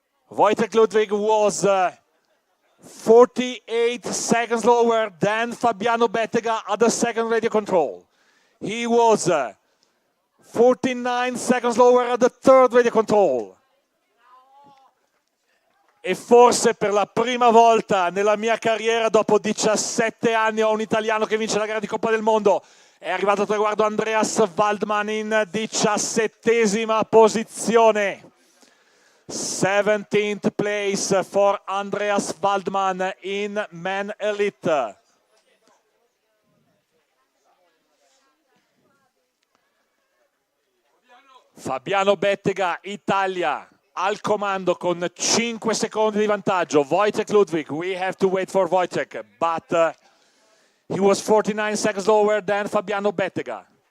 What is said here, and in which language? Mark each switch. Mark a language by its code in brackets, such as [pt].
[en] Wojciech Ludwig was 48 seconds lower than Fabiano Bettega at the second radio control. He was 49 seconds lower at the third radio control. [it] E forse per la prima volta nella mia carriera, dopo 17 anni, ho un italiano che vince la gara di Coppa del Mondo. È arrivato a traguardo Andreas Waldmann in 17ª posizione. [en] 17th place for Andreas Waldmann in Men Elite. [it] Fabiano Bettega, Italia, al comando con 5 secondi di vantaggio. [en] Wojtek Ludwig, we have to wait for Wojtek, but he was 49 seconds lower than Fabiano Bettega.